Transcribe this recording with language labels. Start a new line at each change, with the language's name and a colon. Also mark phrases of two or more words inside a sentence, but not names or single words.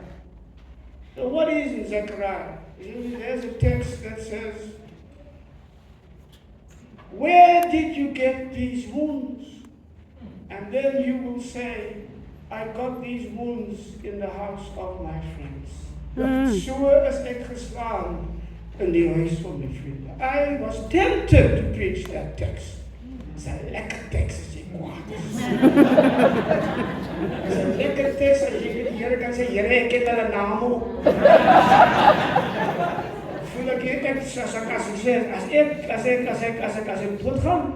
English: So what is in Zechariah? There's a text that says, where did you get these wounds? And then you will say, I got these wounds in the house of my friends.
Afrikaans: So is ek geslaan in die huis van my vriende.
English: I was tempted to preach that text. It's a
Afrikaans: lekker tekst as jy kwaad is.
English: It's a
Afrikaans: lekker tekst as jy die Here kan sê, Here, ek het hulle naam op. Voel ek het, as ek doodgaan,